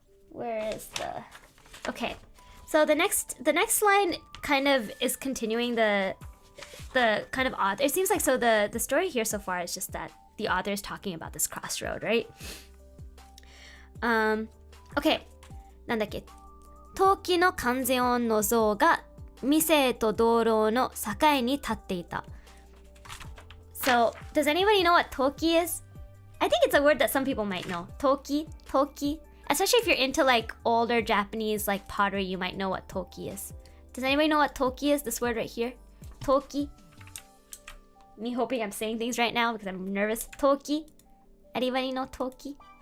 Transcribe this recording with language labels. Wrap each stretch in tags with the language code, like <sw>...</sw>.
<en>Where is the... Okay, so the next line kind of is continuing the kind of author. It seems like so the story here so far is just that the author is talking about this crossroad, right? Okay.</en> <ja>なんだっけ陶器の観世音の像が店と道路の境に立っていた</ja> <en>So, does anybody know what toki is? I think it's a word that some people might know. Toki. Especially if you're into like older Japanese like pottery, you might know what toki is. Does anybody know what toki is? This word right here? Toki. Me hoping I'm saying things right now because I'm nervous. Toki. Anybody know toki?</en>